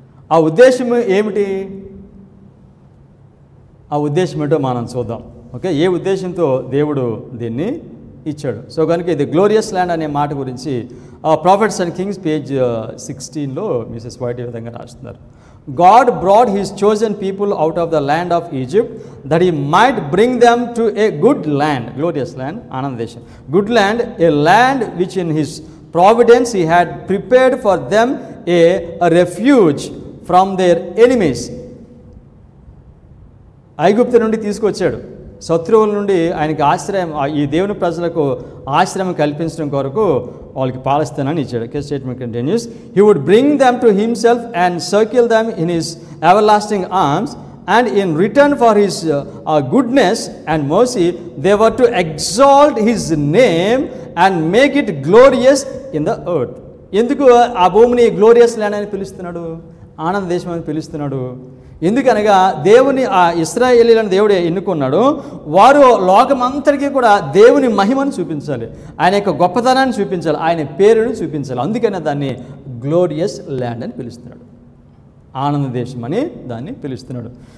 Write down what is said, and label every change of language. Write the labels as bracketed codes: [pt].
[te] ఆ ఉద్దేశం ఏమిటి? ఆ ఉద్దేశం ఏంటో మనం చూద్దాం. ఓకే, ఏ ఉద్దేశంతో దేవుడు దీన్ని ఇచ్చాడు. సో కనుక ఇది గ్లోరియస్ ల్యాండ్ అనే మాట గురించి profits and Kings page 16లో Mrs white ఈ విధంగా రాస్తున్నారు. [en] God brought his chosen people out of the land of Egypt that he might bring them to a good land, glorious land, Anand Desham, good land, a land which in his providence he had prepared for them a refuge from their enemies. [te] ఐగుప్తు నుండి తీసుకొచ్చాడు, శత్రువుల నుండి ఆయనకి ఆశ్రయం, ఈ దేవుని ప్రజలకు ఆశ్రయం కల్పించడం కొరకు వాళ్ళకి పాలస్తీనాన్ని ఇచ్చాడు. [en] Statement continues. He would bring them to himself and circle them in his ever arms and in return for his goodness and mercy they were to exalt his name and make it glorious in the earth. [te] ఎందుకు ఆ భూమిని glorious land అని పిలుస్తున్నాడు, ఆనంద దేశం అని పిలుస్తున్నాడు? ఎందుకనగా దేవుని ఆ ఇశ్రాయేలీలను దేవుడు ఎన్నుకున్నాడు. వారు లోకమంతటికీ కూడా దేవుని మహిమను చూపించాలి, ఆయన యొక్క గొప్పతనాన్ని చూపించాలి, ఆయన పేరును చూపించాలి. అందుకనే దాన్ని గ్లోరియస్ ల్యాండ్ అని పిలుస్తున్నాడు, ఆనంద దేశం అని దాన్ని పిలుస్తున్నాడు.